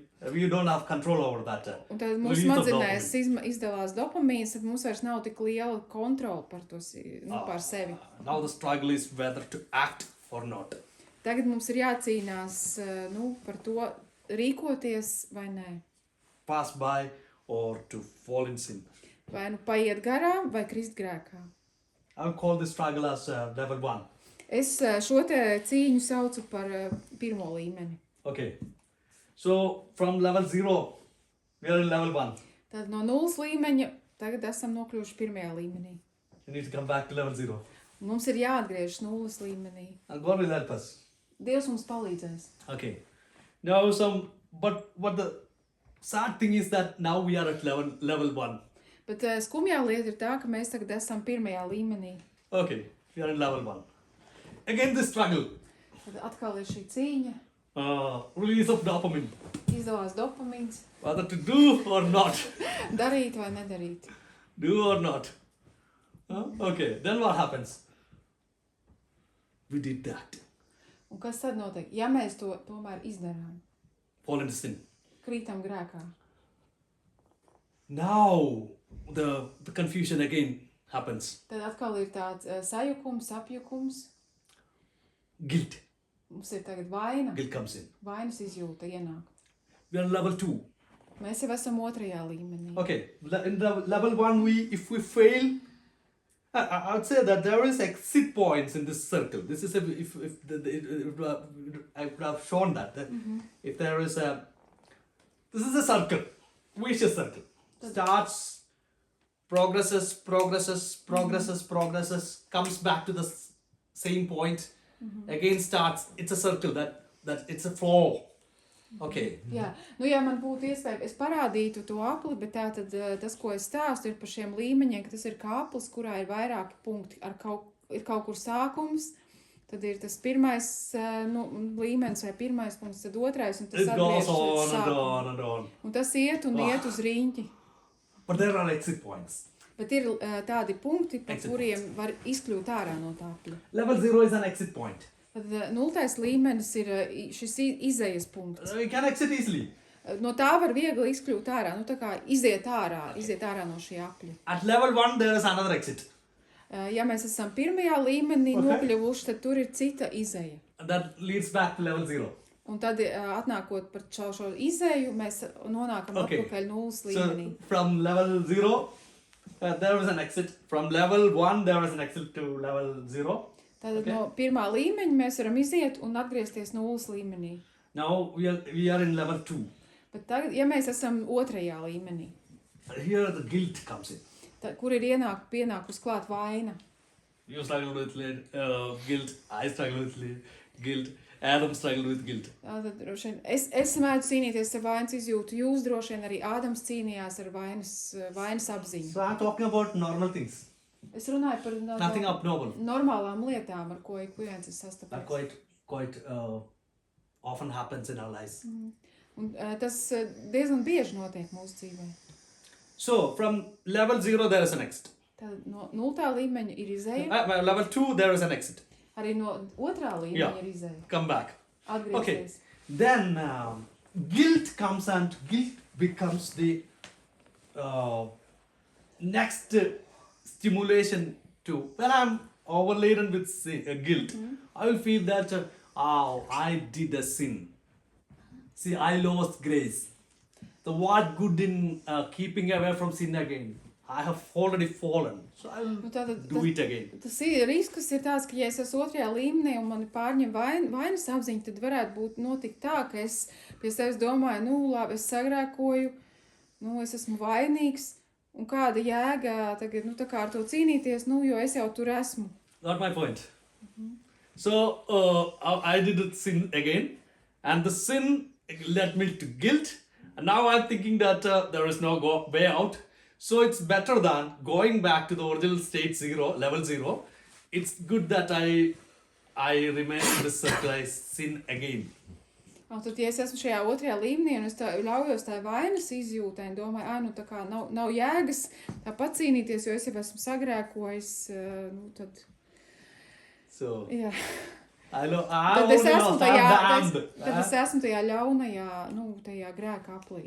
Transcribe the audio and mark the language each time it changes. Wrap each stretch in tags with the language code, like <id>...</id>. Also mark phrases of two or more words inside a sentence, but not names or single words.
<en>We don't have control over that.</en> <lv>Un tad mūsu smadzenēs izdalās dopamīns, tad mums vairs nav tik liela kontrola par to, pār sevi.</lv> <en>Now the struggle is whether to act or not.</en> <lv>Tagad mums ir jācīnās par to rīkoties vai nē.</lv> <en>Pass by or to fall in sin.</en> <lv>Vai paiet garām vai krist grēkā.</lv> <en>I will call this struggle as level 1.</en> <lv>Es šo te cīņu saucu par pirmo līmeni.</lv> <en>Okay. So from level 0, we are in level 1.</en> <lv>Tad no nulles līmeņa tagad esam nokļuvuši pirmajā līmenī.</lv> <en>You need to come back to level 0.</en> <lv>Mums ir jāatgriežas nulles līmenī.</lv> <en>And God will help us.</en> <lv>Dievs mums palīdzēs.</lv> <en>Okay. Now but what the sad thing is that now we are at level 1.</en> <lv>Bet skumjā lieta ir tā, ka mēs tagad esam pirmajā līmenī.</lv> <en>Okay, we are in level 1. Again this struggle.</en> <lv>Tad atkal ir šī cīņa.</lv> <en>Release of dopamine.</en> <lv>Izdalās dopamīns.</lv> <en>Whether to do or not.</en> <lv>Darīt vai nedarīt.</lv> <en>Do or not. Okay, then what happens? We did that.</en> <lv>Un kas tad notiek? Ja mēs to tomēr izdarām.</lv> <en>Fall into sin.</en> <lv>Krītam grēkā.</lv> <en>Now the confusion again happens.</en> <lv>Tad atkal ir tāds sajukums, apjukums.</lv> <en>Guilt.</en> <lv>Mums ir tagad vaina.</lv> <en>Guilt comes in.</en> <lv>Vainas izjūta ienāk.</lv> <en>We are in level 2.</en> <lv>Mēs jau esam otrajā līmenī.</lv> <en>Okay, in level 1 if we fail, I would say that there is exit points in this circle. This is I would have shown that. If there is this is a circle, vicious circle. Starts, progresses, comes back to the same point, again starts. It's a circle that it's a flow. Okay.</en> <lv>Jā, ja man būtu iespēja, es parādītu to apli, bet tātad tas, ko es stāstu, ir par šiem līmeņiem, ka tas ir kā aplis, kurā ir vairāki punkti, ir kaut kur sākums, tad ir tas pirmais līmenis vai pirmais punkts, tad otrais, un tas atgriežas līdz sākumam. Un tas iet uz riņķi.</lv> <en>But there are exit points.</en> <lv>Bet ir tādi punkti, pa kuriem var izkļūt ārā no tā apļa.</lv> <en>Level 0 is an exit point.</en> <lv>Tad nultais līmenis ir šis izējas punkts.</lv> <en>We can exit easily.</en> <lv>No tā var viegli izkļūt ārā, tā kā iziet ārā no šī apļa.</lv> <en>At level 1 there is another exit.</en> <lv>Ja mēs esam pirmajā līmenī nokļuvuši, tad tur ir cita izēja.</lv> <en>That leads back to level 0.</en> <lv>Un tad atnākot par šo izēju, mēs nonākam atpakaļ nulles līmenī.</lv> <en>So from level 0 there is an exit. From level 1 there is an exit to level 0.</en> <lv>Tātad no pirmā līmeņa mēs varam iziet un atgriezties nulles līmenī.</lv> <en>Now we are in level 2.</en> <lv>Bet tagad, ja mēs esam otrajā līmenī,</lv> <en>Here the guilt comes in.</en> <lv>kur ir pienākus klāt vaina.</lv> <en>You struggled with guilt. I struggled with guilt. Adam struggled with guilt.</en> <lv>Tātad droši vien es mēdzu cīnīties ar vainas izjūtu, jūs droši vien arī Ādams cīnījās ar vainas apziņu.</lv> <en>So I'm talking about normal things.</en> <lv>Es runāju par</lv> <en>Nothing abnormal.</en> <lv>normālām lietām, ar ko ik viens ir</lv> <en>That</en> <lv>sastapies.</lv> <en>quite often happens in our lives.</en> <lv>Un tas diezgan bieži notiek mūsu dzīvē.</lv> <en>So from level 0 there is an exit.</en> <lv>Tad no 0. līmeņa ir izēja,</lv> <en>Level 2 there is an exit.</en> <lv>arī no 2. līmeņa</lv> <en>Yeah.</en> <lv>ir izēja.</lv> <en>Come back.</en> <lv>Atgriezties.</lv> <en>Then guilt comes and guilt becomes the next stimulation to when I'm overladen with guilt. I will feel that I did a sin. See, I lost grace. So what good in keeping away from sin again? I have already fallen, so I will</en> <lv>Tātad</lv> <en>do it again.</en> <lv>tas ir risks ir tāds, ka ja es esmu 2. līmenī un mani pārņem vainas apziņa, tad varētu notikt tā, ka es pie sevis domāju, labi, es sagrēkoju, es esmu vainīgs, un kāda jēga tagad, tā kā ar to cīnīties, jo es jau tur esmu.</lv> <en>Not my point. So I did sin again, and the sin led me to guilt. And now I'm thinking that there is no way out. So it's better than going back to the original state 0, level 0. It's good that I remain in this circle. I sin again.</en> <lv>Un tad, ja es esmu šajā 2. līmenī un es ļaujos tai vainas izjūtai un domāju, tā kā nav jēgas tā pacīnīties, jo es jau esmu sagrēkojis, tad,</lv> <en>So</en> <lv>jā. Tad es esmu tajā ļaunajā, tajā grēka aplī.</lv>